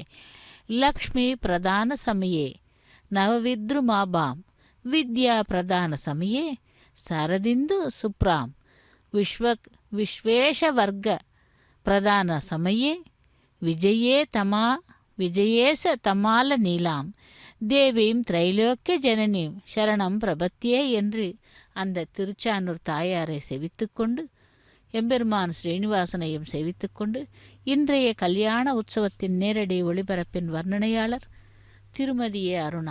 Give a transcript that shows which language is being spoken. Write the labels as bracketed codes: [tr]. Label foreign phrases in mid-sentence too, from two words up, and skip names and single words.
[sa] लक्ष्मी प्रदान समये नवविद्रुमाभां विद्या प्रदान समये शारदिन्दु सुप्रां विश्वेशवर्ग प्रदान समये विजयेश तमाल नीलां देवीं त्रैलोक्य जननीं शरणं प्रपद्ये [ta] என்று அந்த திருச்சானூர் தாயாரை செவித்துக்கொண்டு எம்பெருமான் ஸ்ரீனிவாசனையும் செவித்துக்கொண்டு இன்றைய கல்யாண உற்சவத்தின் நேரடி ஒளிபரப்பின் வர்ணனையாளர் திருமதி ஏ அருணா.